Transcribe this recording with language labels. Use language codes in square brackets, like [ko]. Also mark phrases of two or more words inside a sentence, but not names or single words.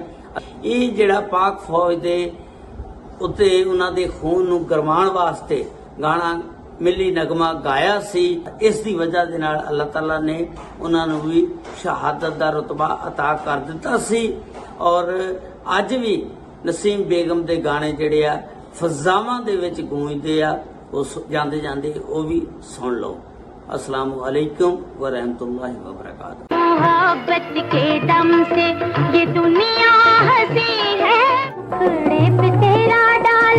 [pa] ਇਹ ਜਿਹੜਾ ਪਾਕ ਫੌਜ ਦੇ ਉੱਤੇ ਉਹਨਾਂ ਦੇ ਖੂਨ ਨੂੰ ਗਰਮਾਉਣ ਵਾਸਤੇ ਗਾਣਾ ਮਿਲੀ ਨਗਮਾ ਗਾਇਆ ਸੀ। ਇਸ ਦੀ ਵਜ੍ਹਾ ਦੇ ਨਾਲ ਅੱਲਾਹ ਤਾਲਾ ਨੇ ਉਹਨਾਂ ਨੂੰ ਵੀ ਸ਼ਹਾਦਤ ਦਾ ਰੁਤਬਾ ਅਤਾ ਕਰ ਦਿੱਤਾ ਸੀ। ਔਰ ਅੱਜ ਵੀ ਨਸੀਮ ਬੇਗਮ ਦੇ ਗਾਣੇ ਜਿਹੜੇ ਆ ਫਜ਼ਾਵਾਂ ਦੇ ਵਿੱਚ ਗੂੰਜਦੇ ਆ। ਉਹ ਜਾਂਦੇ ਜਾਂਦੇ ਉਹ ਵੀ ਸੁਣ ਲਓ। [ar] السلام عليكم ورحمة الله وبركاته. [ur] محبت کے دم سے یہ دنیا حسیں ہے، ٹکڑے پے تیرا